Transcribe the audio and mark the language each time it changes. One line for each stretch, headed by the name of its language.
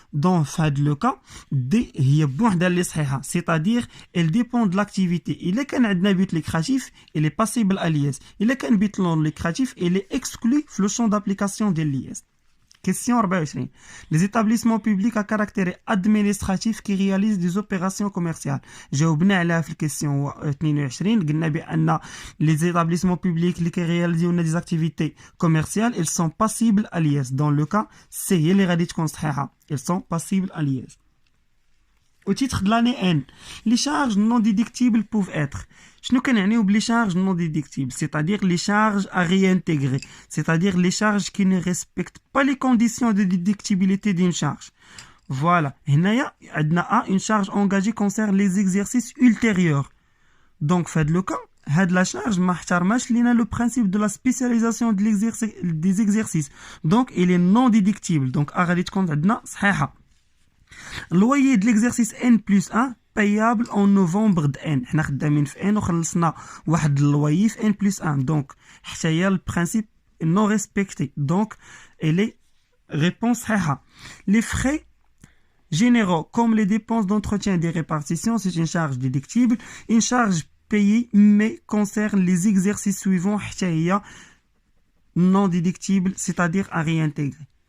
French: Dans le cas, D
Arabic: هي بوحدها اللي صحيحة,
French: c'est-à-dire elle dépend de l'activité. Il est un but lucratif, il est passible à l'IS. Il est un but non lucratif, il est exclu du champ d'application de l'IS. Question 24. Les établissements publics à caractère administratif qui réalisent des opérations commerciales.
Arabic: جاوبنا عليها في الكيسيون 22. قلنا بأن
French: les établissements publics qui réalisent des activités commerciales, ils sont passibles à l'IS. Dans le cas, c'est
Arabic: اللي غادي تكون صحيحة.
French: Ils sont passibles à l'IS. Au titre de l'année N, les charges non déductibles peuvent être.
Arabic: شنو كنعنيو بلي
French: charges non déductibles, c'est-à-dire les charges à réintégrer, c'est-à-dire les charges qui ne respectent pas les conditions de déductibilité d'une charge. Voilà.
Arabic: هنايا عندنا
French: une charge engagée concerne les exercices ultérieurs. Donc fait le cas, هاد la charge
Arabic: ما احترماش لينا
French: le principe de la spécialisation des exercices. Donc il est non déductible.
Arabic: Donc غادي تكون عندنا صحيحة.
French: Loyer de l'exercice N plus 1 payable en novembre de N.
Arabic: حنا خدامين في N وخلصنا واحد اللوية في N plus 1.
French: Donc
Arabic: حتى هي
French: le principe non respecté. Donc elle est réponse صحيحة. Les frais généraux comme les dépenses d'entretien et des répartitions, c'est une charge déductible. Une charge payée mais concerne les exercices suivants
Arabic: حتى هي
French: non déductible, c'est-à-dire à réintégrer.